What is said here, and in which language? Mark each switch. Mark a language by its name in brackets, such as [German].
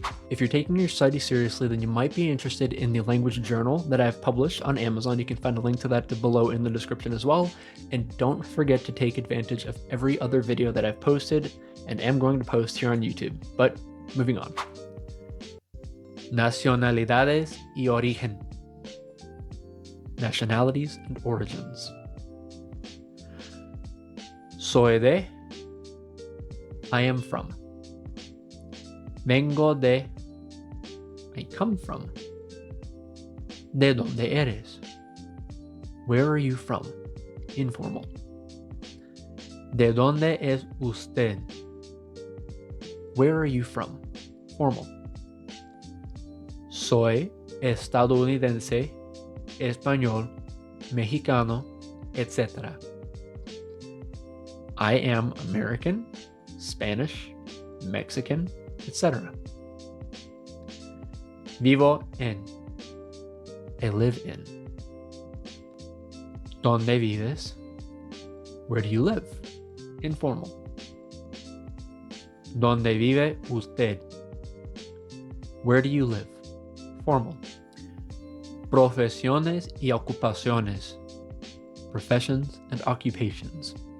[English] If you're taking your study seriously, then you might be interested in the language journal that I've published on Amazon. You can find a link to that below in the description as well. And don't forget to take advantage of every other video that I've posted and am going to post here on YouTube. But moving on. [Spanish] Nacionalidades y Origen. [English] Nationalities and Origins. [Spanish] Soy de. [English] I am from. [Spanish] Vengo de. [English] I come from. [Spanish] ¿De dónde eres? [English] Where are you from? Informal. [Spanish] ¿De dónde es usted? [English] Where are you from? Formal. [Spanish] Soy estadounidense, español, mexicano, etc. [English] I am American, Spanish, Mexican, etc. [Spanish] Vivo en. [English] I live in. [Spanish] ¿Dónde vives? [English] Where do you live? Informal. [Spanish] ¿Dónde vive usted? [English] Where do you live? Formal. [Spanish] Profesiones y ocupaciones. [English] Professions and occupations.